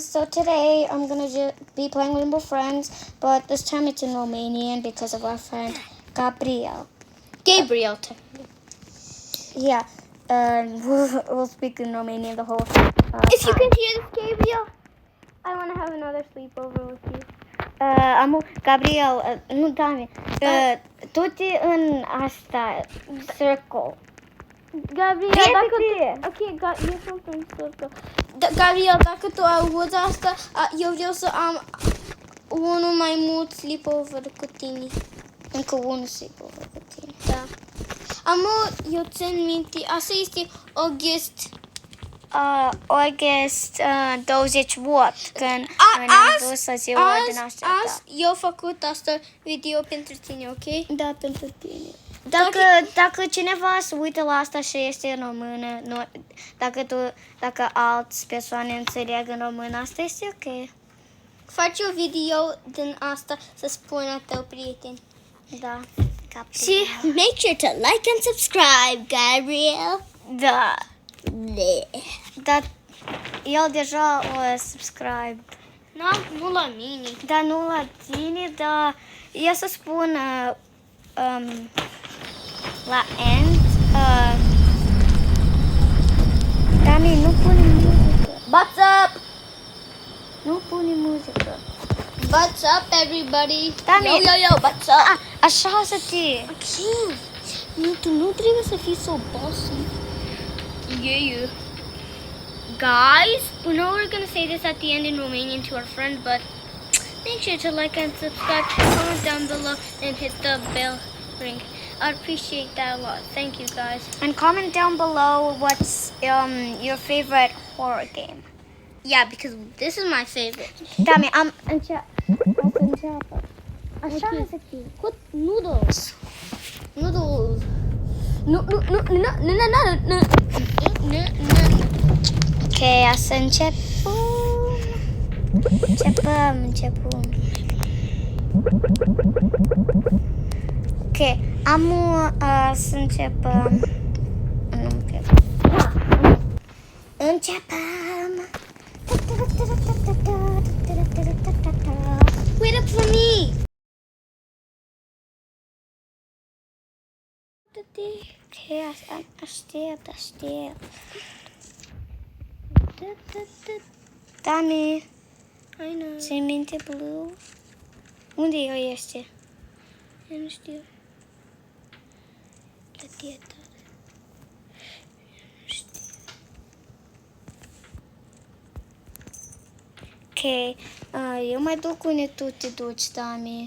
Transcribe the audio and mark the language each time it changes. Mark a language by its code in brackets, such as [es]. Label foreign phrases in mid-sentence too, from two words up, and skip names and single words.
[en] So today I'm gonna be playing Limbo Friends, but this time it's in Romanian because of our friend Gabriel. Gabriel. Yeah, we'll speak in Romanian the whole If you time. can hear this, Gabriel, I want to have another sleepover with you. [ro] Gabriel, nu, Dami, du-te în asta, circle. Gabriel, Repede! [en] e something circle. [ro] Gabriel, dacă tu auzi asta, eu vreau să am unul mai mult sleepover cu tine. Încă unul sleepover cu tine. Da. Eu țin minte, asta este August. August 28, când am dus să ziua din asta. Azi eu dacă asta video pentru tine, ok? Da, pentru tine. Dacă cineva se uită la asta și este în română, dacă alți persoane înțeleg în română, asta este ok. Faci o video din asta să spună tău prieten. Da. Și [en] make sure to like and subscribe, Gabriel. [ro] Da. Dar el deja o subscribe. Nu la mine. Dar nu la tine, dar el să spună la end. Dami, nu pune muzică. [en] What's up? [ro] Nu pune muzică. [en] What's up, everybody? Dami. Yo, what's up? [ro] Așa să te... Ok. Tu nu trebuie să fii [en] so bossy. Yeah. Guys, we know we're going to say this at the end in Romanian to our friend, but make sure to like and subscribe, comment down below, and hit the bell ring. I'd appreciate that a lot. Thank you, guys. And comment down below what's your favorite horror game. Yeah, because this is my favorite. [ro] Dami, înceapă. Așa să fie. [en] Put noodles. Noodles. No. [ro] Ok, să începem. Începem. Ok, să începem. Nu cred. Începem. [en] Wait up for me. [ro] Ok, aștept. Dami, [en] I know. [ro] ți-ai minte Blue? Unde el este? Eu nu știu. La dieta. Nu știu. Ok, eu mai duc unde tu te duci, Dami.